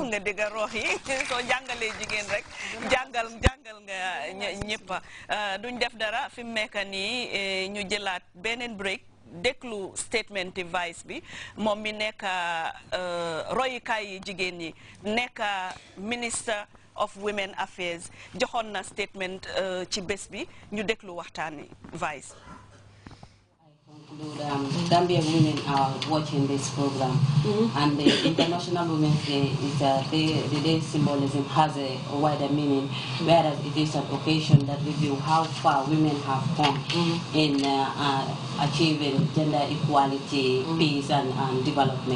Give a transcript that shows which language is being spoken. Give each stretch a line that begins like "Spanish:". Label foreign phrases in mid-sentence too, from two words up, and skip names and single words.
Wolof: nga dégg Rohey soo jàngalee jigéen rek jàngal nga ñëpp duñ def dara fi mu nekk nii ñu jëlaat beneen break déglu statement vice bi moom mi nekk royukaay yi jigéen ñi nekk ministre of Women Affairs joxoon na statement ci bés bi ñu déglu waxtaani vice.
English: Gambian women are watching this program, and the International Women's Day is the day symbolism has a wider meaning, whereas it is an occasion that review how far women have come in achieving gender equality, peace, and development.